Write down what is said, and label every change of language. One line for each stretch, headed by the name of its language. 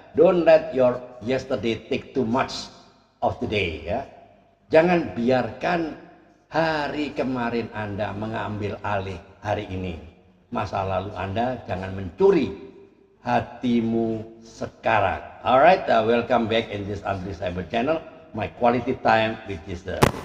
English: Don't let your yesterday take too much of the day ya.
Indonesian: Jangan biarkan hari kemarin Anda mengambil alih hari ini. Masa lalu Anda jangan mencuri hatimu sekarang.
English: Alright, welcome back in this Andri Cyber channel. My quality time with Jesus.